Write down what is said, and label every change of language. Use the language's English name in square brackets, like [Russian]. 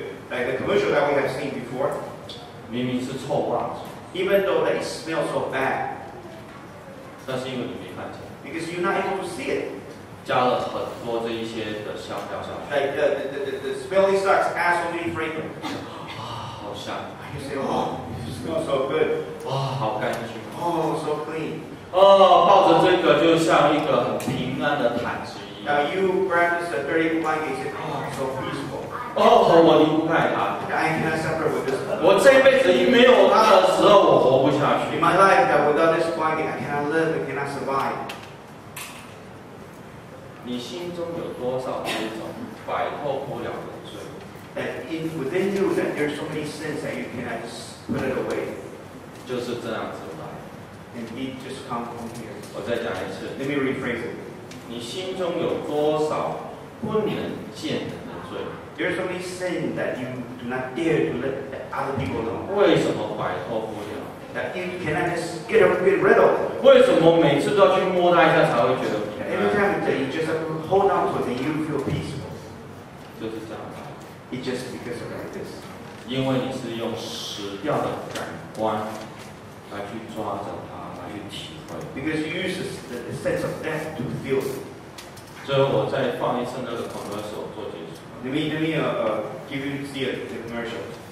[English] Like the commercial that we have seen before. [Chinese] 明明是臭袜子， [English] even though that it smells so bad, [Chinese] 但是因为你没看见， [English] because you're not able to see it. [Chinese] 加了很多这一些的香料下去， [English] Like the smelling salts add so many fragrance. [Chinese] 好香， [English] You say, oh, it smells so good. [Chinese] 哇，好干净。 [English] Oh, so clean. [Chinese] 抱着这个就像一个很平安的毯子一样。 [English] Now you grab this dirty blanket and say, oh, it's so peaceful. [Chinese] 我离不开它。 [English] I cannot separate with this. [Chinese] 我这辈子没有它的时候，我活不下去 [English] In。 my life, that without this blanket, I cannot live, I cannot survive. [Chinese] 你心中有多少这种摆脱不了的罪？ [English] That within you, that there's so many sins that you cannot just put it away. [Chinese] 就是这样子吧。 [English] And it just come from here. [Chinese] 我再讲一次， [English] Let me rephrase it. [Chinese] 你心中有多少不能见人的罪？ [English] There's so many sins that you do not dare to let other people know. [Chinese] 为什么摆脱不了？ [English] That you cannot just get rid of it. [Chinese] 为什么每次都要去摸它一下才会觉得平 [English] Every [Chinese] 安？ [English] time that you just have to hold on to it and you feel peaceful. [Chinese] 就是这样吧。 [English] It's just because of like this. [Chinese] 因为你是用死掉的感官来去抓着它，来去体会。 [English] Because you use the sense of death to feel it. [Chinese] 所以我再放一次那个 commercial 做结束。 [English] Let me give you see the commercial.